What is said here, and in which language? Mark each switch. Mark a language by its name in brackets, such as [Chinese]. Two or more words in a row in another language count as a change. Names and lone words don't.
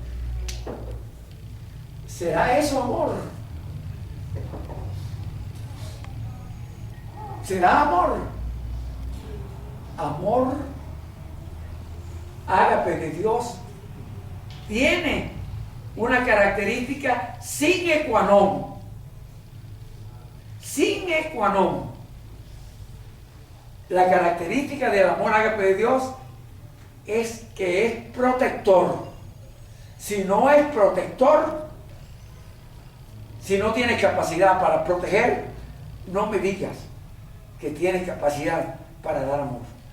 [Spanish] ¿Será eso amor? ¿Será amor? Amor ágape de Dios tiene una característica [Latin] sine qua non. Sine qua non. [Spanish] La característica del amor ágape de Dios es que es protector. Si no es protector, si no tiene capacidad para proteger, no me digas que tiene capacidad para dar amor.